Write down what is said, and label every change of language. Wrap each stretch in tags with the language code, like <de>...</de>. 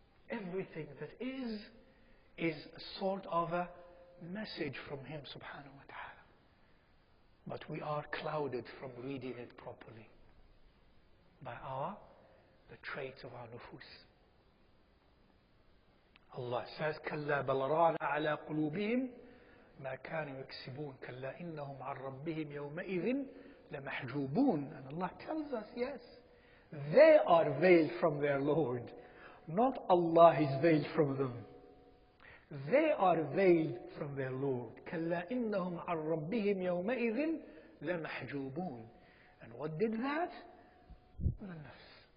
<en>Everything that is a sort of a message from Him, subhanahu wa ta'ala. But we are clouded from reading it properly by the traits of our nufus. Allah says,</en> <ar>كَلَّا بَلْ رَانَ عَلَى قُلُوبِهِمْ مَا كَانُوا يَكْسِبُونَ كَلَّا إِنَّهُمْ عَنْ رَبِّهِمْ يَوْمَئِذٍ لَمَحْجُوبُونَ.</ar> <en>And Allah tells us, yes, they are veiled from their Lord. Not Allah is veiled from them. They are veiled from their Lord.</en> <ar>كَلَّا إِنَّهُمْ عَنْ رَبِّهِمْ يَوْمَئِذٍ لَمَحْجُوبُونَ.</ar> <en>And what did that? The nafs.</en>